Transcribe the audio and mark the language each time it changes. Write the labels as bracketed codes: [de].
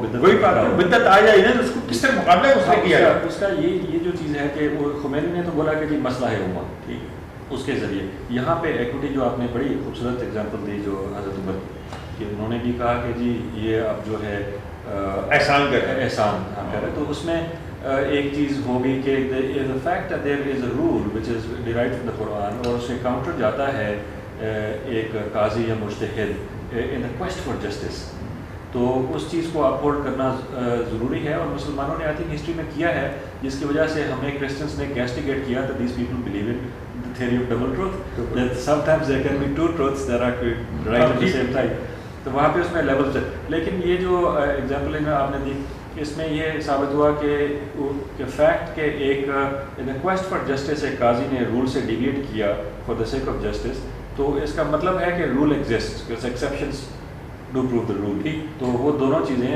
[ur] بدعت آ جائے نا, اس کو کس طرح مقابلہ اس نے کیا ہے. اس کا یہ جو چیز ہے کہ وہ خمینی نے تو بولا کہ جی مسئلہ ہے امہ, ٹھیک ہے, اس کے ذریعے یہاں پہ ایکوٹی جو آپ نے بڑی خوبصورت اگزامپل دی جو حضرت عمر کہ انہوں نے بھی کہا کہ جی یہ اب جو ہے احسان کرے. تو اس میں ایک چیز ہوگی کہ [en] the fact that there is a rule which is derived from the Quran, [ur] اور اس سے کاؤنٹر جاتا ہے ایک قاضی یا مجتہد [en] in the quest for justice. [ur] تو اس چیز کو اپہولڈ کرنا ضروری ہے, اور مسلمانوں نے آئی تھنک ہسٹری میں کیا ہے, جس کی وجہ سے ہمیں کرسچنس نے کیسٹیگیٹ کیا [en] that these people believe in the theory of double truth, that sometimes there can be two truths that are right at the same time. [ur] تو وہاں پہ اس میں لیولز ہے. لیکن یہ جو ایگزامپل آپ نے دی, اس میں یہ ثابت ہوا کہ فیکٹ کہ ایک [en] in the quest for justice [ur] ایک قاضی نے رول سے ڈیویٹ کیا [en] for the sake of justice, [ur] تو اس کا مطلب ہے کہ [en] Rule exist, exceptions do prove the rule. [ur] تو وہ دونوں چیزیں ہیں.